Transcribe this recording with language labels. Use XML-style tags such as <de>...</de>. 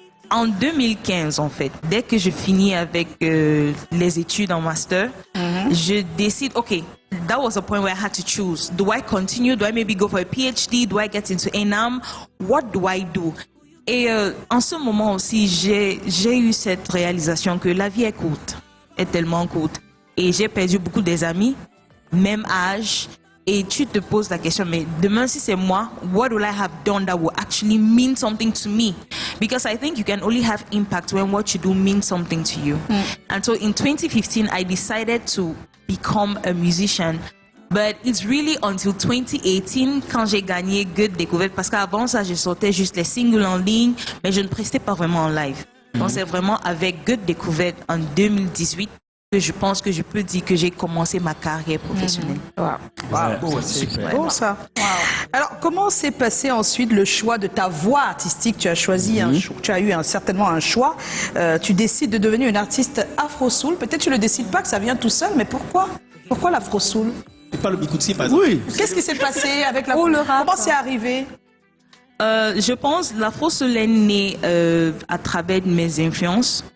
<fr>En 2015, en fait, dès que je finis avec les études en master, je décide,</fr> <en>okay, that was a point where I had to choose. Do I continue? Do I maybe go for a PhD? Do I get into ENAM? What do I do?</en> <fr>Et en ce moment aussi, j'ai eu cette réalisation que la vie est courte, est tellement courte. Et j'ai perdu beaucoup des amis, même âge. Et tu te poses la question, mais demain si c'est moi,</fr> <en>what will I have done that will actually mean something to me? Because I think you can only have impact when what you do means something to you. And so in 2015, I decided to become a musician. But it's really until 2018</en> <fr>quand j'ai gagné Good Découverte, parce qu'avant ça, je sortais juste les singles en ligne, mais je ne prestais pas vraiment en live. Donc c'est vraiment avec Good Découverte en 2018 que je pense que je peux dire que j'ai commencé ma carrière professionnelle. Super. Bon ça. Alors comment s'est passé ensuite le choix de ta voix artistique? Tu as choisi tu as eu certainement un choix. Tu décides de devenir une artiste afro-soul. Peut-être tu le décides pas que ça vient tout seul, mais pourquoi? Pourquoi l'afro-soul? C'est pas le Bikutsi, par exemple. Oui. Qu'est-ce qui s'est passé avec la le rap. Comment c'est arrivé? Je pense l'afro-soul est né à travers de mes influences.</fr>